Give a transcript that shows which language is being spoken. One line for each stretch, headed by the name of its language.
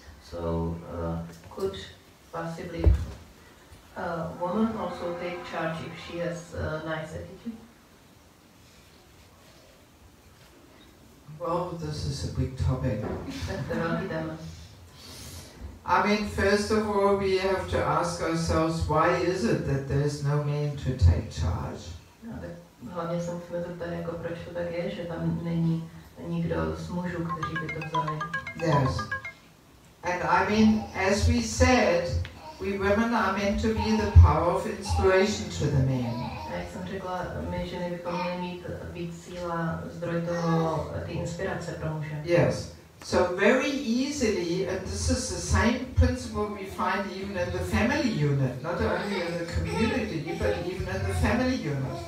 English: So could possibly a woman also take charge if she has a nice attitude? Well, this is a big topic.
Czech: To je velký téma.
English: I mean, first of all, we have to ask ourselves, why is it that there's no man to take charge?
Czech: No, tak hlavně se musíme zeptat, jako proč to tak je, že tam není nikdo z mužů, kteří by to vzali.
English: Yes. And I mean, as we said, we women are meant to be the power of inspiration to the men.
Czech: A jak jsem řekla, my ženy bychom měli mít víc síla, zdroj toho, ty inspirace pro muže.
English: Yes. So very easily, and this is the same principle we find even in the family unit, not only in the community, but even in the family unit.